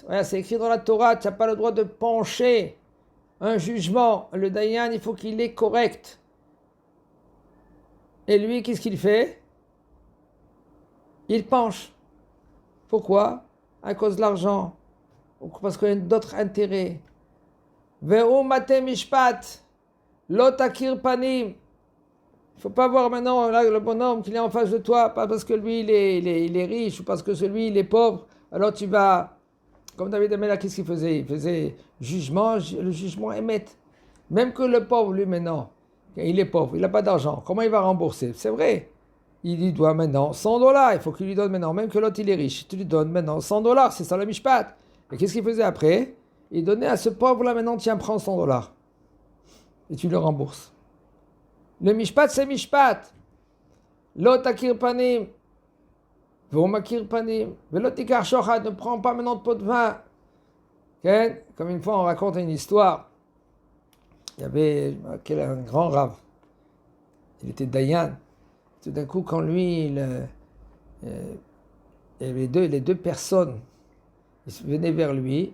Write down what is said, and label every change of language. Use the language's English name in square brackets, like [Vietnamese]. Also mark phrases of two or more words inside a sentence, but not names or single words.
[French] Voilà, c'est écrit dans la Torah, tu n'as pas le droit de pencher un jugement. Le Dayan, il faut qu'il est correct. Et lui, qu'est-ce qu'il fait? Il penche. Pourquoi? À cause de l'argent. Ou parce qu'il y a d'autres intérêts. [Hebrew] והוא מטה משפט, לא תכיר פנים. [French] Il ne faut pas voir maintenant là, le bonhomme qui est en face de toi, pas parce que lui il est riche ou parce que celui il est pauvre. Alors tu vas, comme David Amelach, qu'est-ce qu'il faisait? Il faisait jugement, le jugement émet. Même que le pauvre, lui maintenant, il est pauvre, il n'a pas d'argent. Comment il va rembourser? C'est vrai. Il lui doit maintenant $100. Il faut qu'il lui donne maintenant, même que l'autre il est riche. Tu lui donnes maintenant $100. C'est ça le mishpat. Et qu'est-ce qu'il faisait après? Il donnait à ce pauvre-là maintenant, tiens, prends $100. Et tu le rembourses. Le mishpat, c'est mishpat. [Hebrew] לא תכיר פנים. והוא מכיר פנים. ולא תקח שוחד. [French] Ne prends pas maintenant de pot de vin. Okay? Comme une fois, on raconte une histoire. Il y avait un grand rave. Il était Dayan. Tout d'un coup, quand lui, il y avait les deux personnes, ils venaient vers lui.